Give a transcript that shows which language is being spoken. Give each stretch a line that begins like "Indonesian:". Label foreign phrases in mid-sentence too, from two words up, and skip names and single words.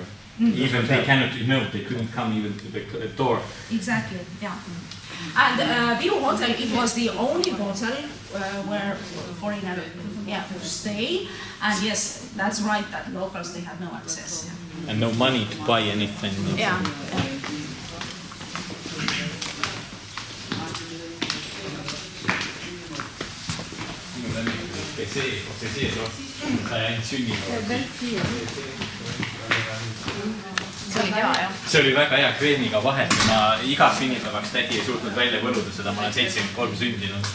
English: Even they they couldn't come even to the door. Exactly. Yeah. And Viru Hotel, it was the only hotel where foreigners could stay. And yes, that's right, that locals, they had no access. Yeah. And no money to buy anything. Yeah.
Estonian: See oli väga hea kreemiga vahet ja ma iga sünnipäevaks tädi ei suutnud välja võluda seda, ma olen 73 sündinud.